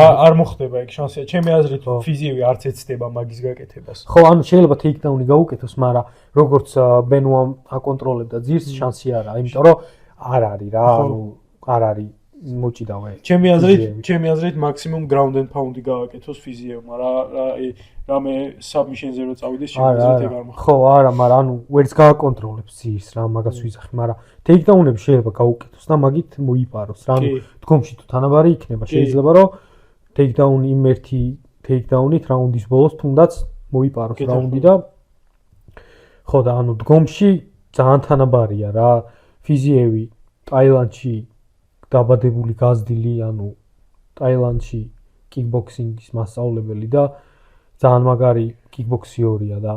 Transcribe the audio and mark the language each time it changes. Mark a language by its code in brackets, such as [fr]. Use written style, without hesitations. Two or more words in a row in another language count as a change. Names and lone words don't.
[ka] არ მოხდება ეგ შანსია. ჩემი აზრით ფიზიევი არც ეცდება მაგის გაკეთებას. ხო, ანუ შეიძლება ტეიქდაუნი გაუკეთოს, მაგრამ როგორც ბენუამ აკონტროლებდა ძირს, შანსი არაა, იმიტომ რომ არ არის რა, ანუ არ არის მოჭიდავე. ჩემი აზრით მაქსიმუმ [en] ground and pound-ი [ka] გააკეთოს ფიზიევმა, რამე submission-ზე რო წავიდეს, ჩემი აზრით ეგ არ მოხდება. ხო, არა, მაგრამ ანუ ვერც გააკონტროლებს ძირს რა, მაგას ვიზახი, მაგრამ ტეიქდაუნები შეიძლება გაუკეთოს და მაგით მოიპაროს რა, ანუ დგომში თუ თანაბარი იქნება, შეიძლება რომ ტეიქდაუნი იმ ერთი ტეიქდაუნით რაუნდის ბოლოს თუნდაც მოიპაროს რაუნდი და ხო და ანუ დგომში ძალიან თანაბარია რა, ფიზიევი ტაილანდში დაბადებული გაზრდილი, ანუ ტაილანდში კიკბოქსინგის მასწავლებელი და ძალიან მაგარი კიკბოქსიორია და